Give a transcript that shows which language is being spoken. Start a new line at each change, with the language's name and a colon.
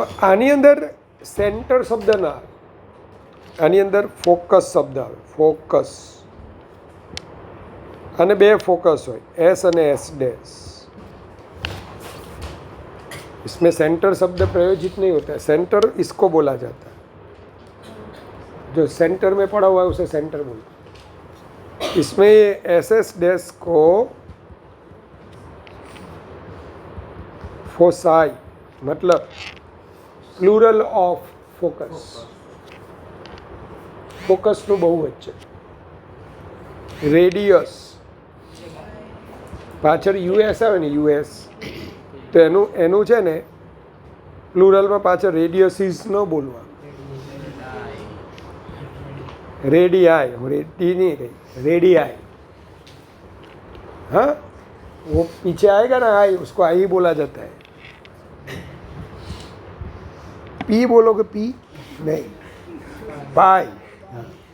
Gujarati: આની અંદર સેન્ટર શબ્દ ના આવે, આની અંદર ફોકસ શબ્દ આવે. ફોકસ અને બે ફોકસ હોય, S અને S'.
Hindi: इसमें सेंटर शब्द प्रयोजित नहीं होता है. सेंटर इसको बोला जाता है, जो सेंटर में पड़ा हुआ है उसे सेंटर बोलते हैं. इसमें ये SS' को फोसाई मतलब प्लूरल ऑफ फोकस.
Gujarati: फोकस નું બહુવચન છે. રેડિયસ પાછળ US આવે ને US, તો એનું છે ને પ્લુરલમાં પાછળ રેડિયસીસ ન બોલવાનું.
Hindi: रेडियाई, रेडी नहीं गई, रेडियाई. हाँ, वो पीछे आएगा ना आई, उसको आई बोला जाता है. पी बोलोगे? पी नहीं, पाई.